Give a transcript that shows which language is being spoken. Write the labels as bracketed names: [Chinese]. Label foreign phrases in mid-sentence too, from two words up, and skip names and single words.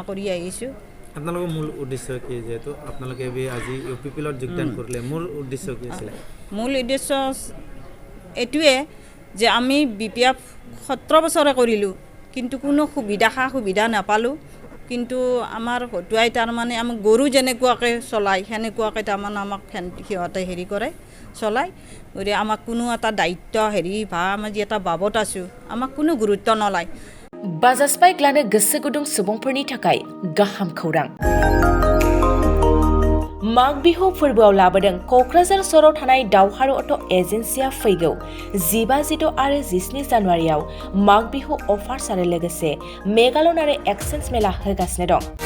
[Assamese] কৰি আহিছোঁ আপোনালোকৰ মূল উদ্দেশ্য কি যেটো আপোনালোকে আজি UPPL-ত যোগদান কৰিলে মূল উদ্দেশ্য কি আছিল মূল উদ্দেশ্য এটোৱে যে আমি BPF 17 বছৰে কৰিলোঁ কিন্তু কোনো সুবিধা নাপালোঁ কিন্তু আমাৰ হতুৱাই তাৰ মানে আমাক গৰু যেনেকুৱাকৈ চলাই সেনেকুৱাকৈ তাৰমানে আমাক সিহঁতে হেৰি কৰে চলাই গতিকে আমাক কোনো এটা দায়িত্ব হেৰি বা আমাৰ যি এটা বাবত আছোঁ আমাক কোনো গুৰুত্ব নলয় [Bodo] बाजास्पाइ ग्लानो गोसो गुदुं सुबुंफोरनि थाखाय गाहाम खौरां माग बिहु फोरबोआव लाबोदों क'क्राझार सहराव थानाय दावहारु अट' एजेन्सिया फैगौ 15-16 आरो 17 जानुवारियाव माग बिहु अफार्स आरो लोगोसे मेगालन आरो एक्सचेन्ज मेला होगासिनो दं